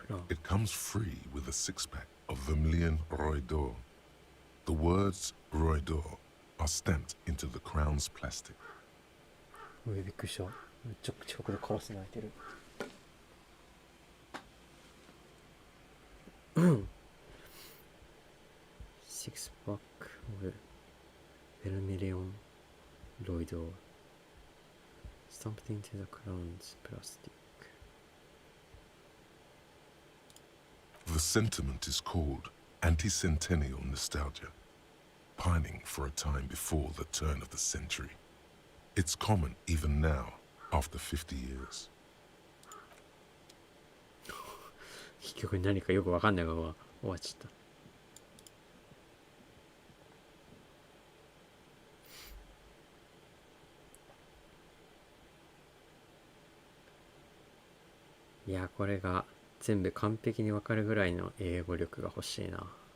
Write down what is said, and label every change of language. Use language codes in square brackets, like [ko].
[en] It comes free with a six-pack of Vermilion Roy d'Or. The words Roy d'Or are stamped into the crown's plastic. [ja] びっくりした。めっちゃ近くでカラス鳴いてる。 [en] Six pack of Vermilion Roy d'Or stamped into the crown's plastic. The sentiment is called anti-centennial nostalgia, pining for a time before the turn of the century. It's common even now, after 50 years. [ja] 結局何かよくわかんないまま終わっちゃった。いや、これが全部完璧にわかるぐらいの英語力が欲しいな。